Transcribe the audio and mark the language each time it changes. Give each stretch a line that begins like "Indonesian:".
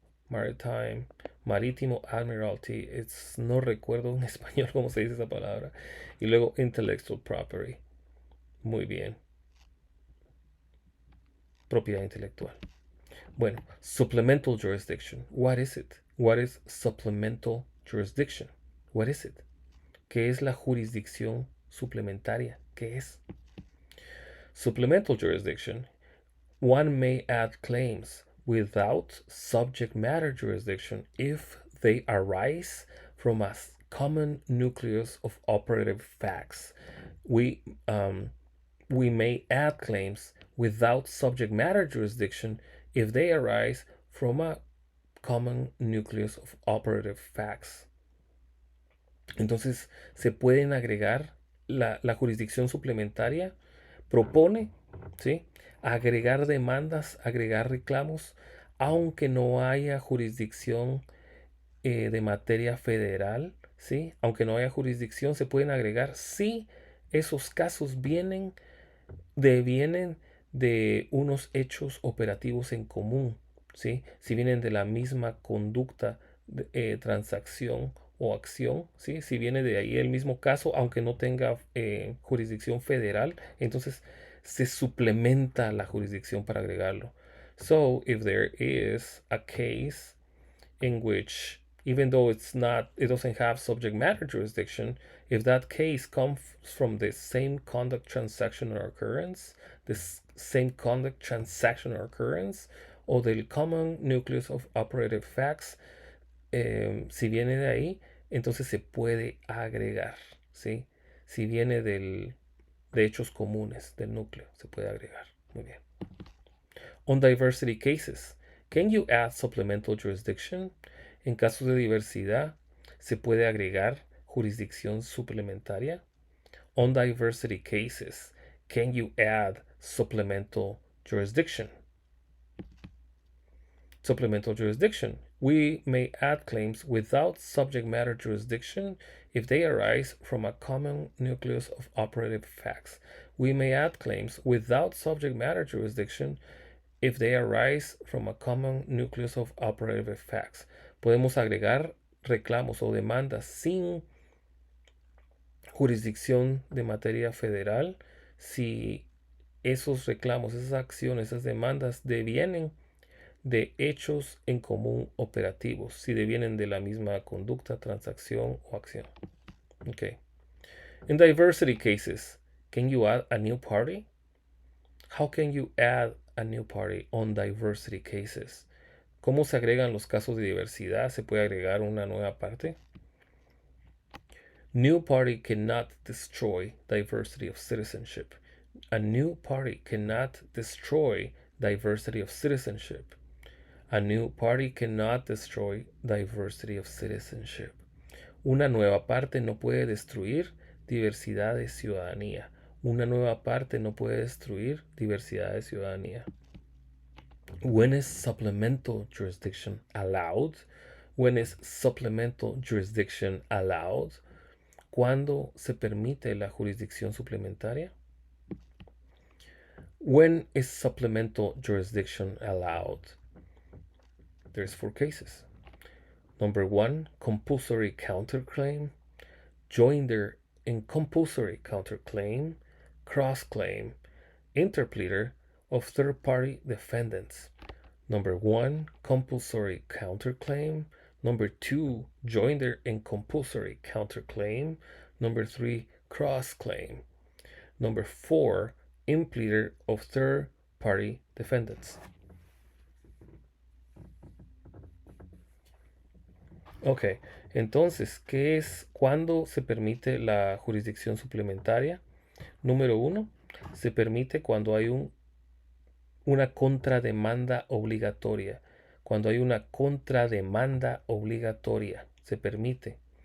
Spanish: Maritime, marítimo, admiralty, no recuerdo en español cómo se dice esa palabra. Y luego intellectual property. Muy bien. Propiedad intelectual. Bueno,
English: supplemental jurisdiction. What is it? What is supplemental jurisdiction? What is it?
Spanish: ¿Qué es la jurisdicción suplementaria? ¿Qué es? Supplemental jurisdiction.
English: One may add claims without subject matter jurisdiction if they arise from a common nucleus of operative facts. We may add claims without subject matter jurisdiction if they arise from a common nucleus of operative facts.
Spanish: Entonces, se pueden agregar, la jurisdicción suplementaria propone, ¿sí?, agregar demandas, agregar reclamos, aunque no haya jurisdicción de materia federal, ¿sí? Aunque no haya jurisdicción, se pueden agregar si esos casos devienen de unos hechos operativos en común, ¿sí? Si vienen de la misma conducta, transacción o acción, ¿sí? Si viene de ahí el mismo caso, aunque no tenga jurisdicción federal, entonces se suplementa la jurisdicción para agregarlo.
English: So, if there is a case in which, even though it doesn't have subject matter jurisdiction, if that case comes from the same conduct, transaction, or occurrence, same conduct, transaction, or occurrence,
Spanish: o del
English: common nucleus of operative facts,
Spanish: si viene de ahí, entonces se puede agregar, ¿sí? Si viene de hechos comunes, del núcleo, se puede agregar. Muy bien.
English: On diversity cases, can you add supplemental jurisdiction?
Spanish: En casos de diversidad, ¿se puede agregar jurisdicción suplementaria?
English: On diversity cases, can you add supplemental jurisdiction? Supplemental jurisdiction. We may add claims without subject matter jurisdiction if they arise from a common nucleus of operative facts. We may add claims without subject matter jurisdiction if they arise from a common nucleus of operative facts.
Spanish: Podemos agregar reclamos o demandas sin jurisdicción de materia federal si esos reclamos, esas acciones, esas demandas devienen de hechos en común operativos, si devienen de la misma conducta, transacción o acción.
English: Okay. In diversity cases, can you add a new party? How can you add a new party on diversity cases?
Spanish: ¿Cómo se agregan los casos de diversidad? ¿Se puede agregar una nueva parte?
English: New party cannot destroy diversity of citizenship. A new party cannot destroy diversity of citizenship. A new party cannot destroy diversity of citizenship.
Spanish: Una nueva parte no puede destruir diversidad de ciudadanía. Una nueva parte no puede destruir diversidad de ciudadanía.
English: When is supplemental jurisdiction allowed? When is supplemental jurisdiction allowed?
Spanish: ¿Cuándo se permite la jurisdicción suplementaria?
English: When is supplemental jurisdiction allowed? There's 4 cases. Number 1, compulsory counterclaim, joinder in compulsory counterclaim, cross-claim, interpleader of third-party defendants. Number 1, compulsory counterclaim. Number 2, joinder in compulsory counterclaim. Number 3, cross-claim. Number 4, impleader of third-party defendants.
Spanish: Ok, entonces, ¿qué es cuándo se permite la jurisdicción suplementaria? Número 1, se permite cuando hay una contrademanda obligatoria. Cuando hay una contrademanda obligatoria, se permite.